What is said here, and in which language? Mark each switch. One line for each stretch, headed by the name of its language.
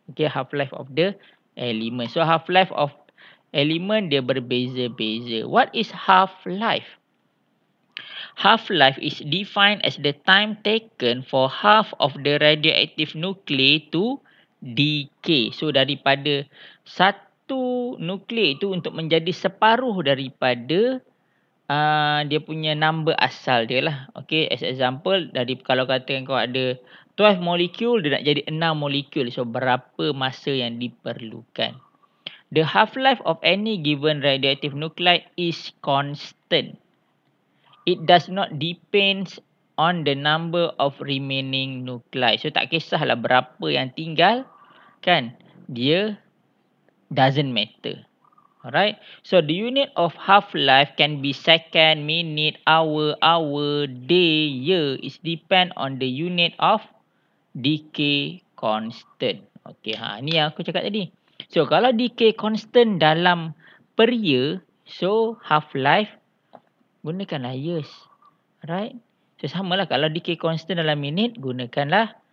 English: Okay, half-life of the element. So half-life of element
Malay: dia berbeza-beza.
English: What is half-life? Half-life is defined as the time taken for half of the radioactive nuclei to decay.
Malay: So daripada satu nuklei itu untuk menjadi separuh daripada dia punya number asal dia lah. Okay, as example, kalau katakan kau ada 12 molekul, dia nak jadi 6 molekul. So berapa masa yang diperlukan?
English: The half-life of any given radioactive nuclide is constant. It does not depend on the number of remaining nuclei.
Malay: So tak kisahlah berapa yang tinggal kan.
English: Dia doesn't matter. Alright. So the unit of half-life can be second, minute, hour, day, year. It depend on the unit of decay constant.
Malay: Okay, ni yang aku cakap tadi. So kalau decay constant dalam per year, so half-life gunakanlah years.
English: Right?
Malay: So samalah kalau decay constant dalam minit, gunakanlah